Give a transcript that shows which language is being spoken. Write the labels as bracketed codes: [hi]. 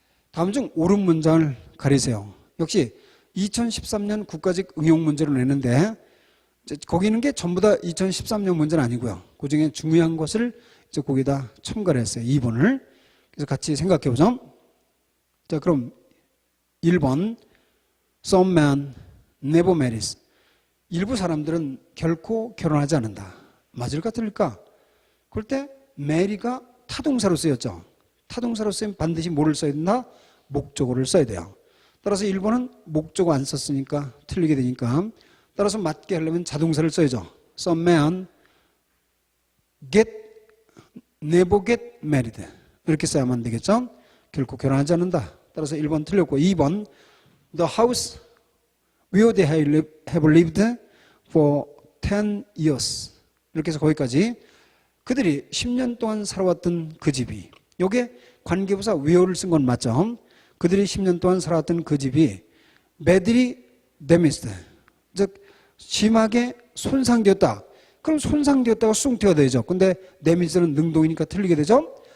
[ko] 다음 중 옳은 문장을 가리세요. 역시 2013년 국가직 응용 문제로 냈는데 거기 있는 게 전부 다 2013년 문제는 아니고요. 그 중에 중요한 것을 이제 거기다 첨가를 했어요. 2번을. 그래서 같이 생각해 보죠. 자, 그럼 [en] 1번 Some man never marries. [ko] 일부 사람들은 결코 결혼하지 않는다. 맞을까 틀릴까? 그럴 때 mary가 타동사로 쓰였죠. 타동사로 쓰면 반드시 뭐를 써야 된다? 목적어를 써야 돼요. 따라서 1번은 목적어 안 썼으니까 틀리게 되니까 따라서 맞게 하려면 자동사를 써야죠. [en] Some man never get married. [ko] 이렇게 써야만 되겠죠. 결코 결혼하지 않는다. 따라서 1번 틀렸고 2번 [en] The house where they have lived for 10 years. [ko] 이렇게 해서 거기까지 그들이 10년 동안 살아왔던 그 집이, 요게 관계부사 where를 쓴 건 맞죠. 그들이 10년 동안 살아왔던 그 집이 [en] badly damaged, [ko] 즉 심하게 손상되었다. 그럼 손상되었다가 수동태가 되죠. 근데 damage는 능동이니까 틀리게 되죠.